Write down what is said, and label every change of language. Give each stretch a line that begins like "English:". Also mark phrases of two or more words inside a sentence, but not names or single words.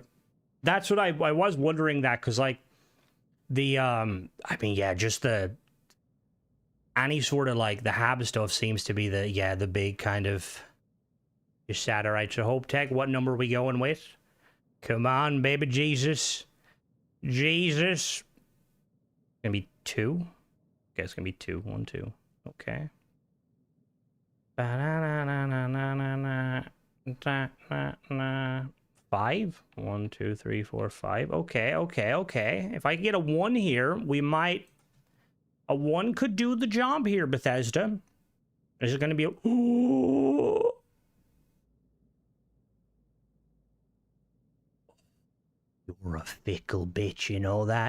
English: That's what I was wondering that because like the I mean yeah, just the any sort of like the hab stuff seems to be the big kind of just sat. All right, so Hope Tech, what number are we going with? Come on, baby Jesus. Jesus. Gonna be 2? Okay, it's gonna be 2. 1, 2. Okay. Ba-na-na-na-na-na-na. 5? 1, 2, 3, 4, 5. Okay, okay, okay. If I can get a 1 here, we might... A 1 could do the job here, Bethesda. Is it gonna be a... Ooh. You're a fickle bitch, you know that?